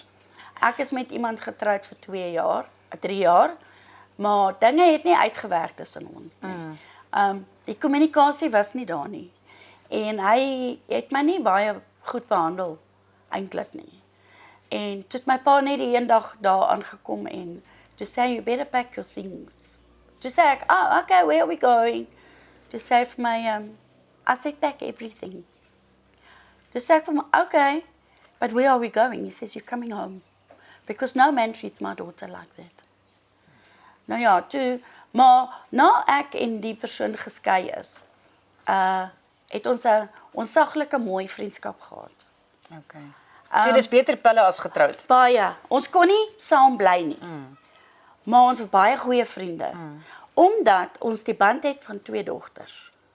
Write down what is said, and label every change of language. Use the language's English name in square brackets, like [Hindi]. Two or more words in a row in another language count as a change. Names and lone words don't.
[Afrikaans] Ek is met iemand getroud vir 2 jaar, 3 jaar, maar dinge het nie uitgewerk tussen ons nie. Die kommunikasie was nie daar nie. En hy het my nie baie goed behandel eintlik nie. En toe het my pa net die een dag daar aangekom en toe sê [English] you better pack your things. [Afrikaans] Toe sê ek, [English] okay, where are we going? [Afrikaans] Toe sê hy vir my, [English] I said pack everything. [Afrikaans] Toe sê ek vir my, [English] okay, but where are we going? He says, you're coming home. Because no man treats my daughter like that. [Afrikaans] Nou ja, toe, maar na ek en die persoon geskei is, het ons 'n onsaglike mooi vriendskap gehad. Okay. So dis beter pille as getroud. Baie. Ons kon nie saam bly nie. Maar ons was baie goeie vriende. Omdat ons die band het van 2 dogters.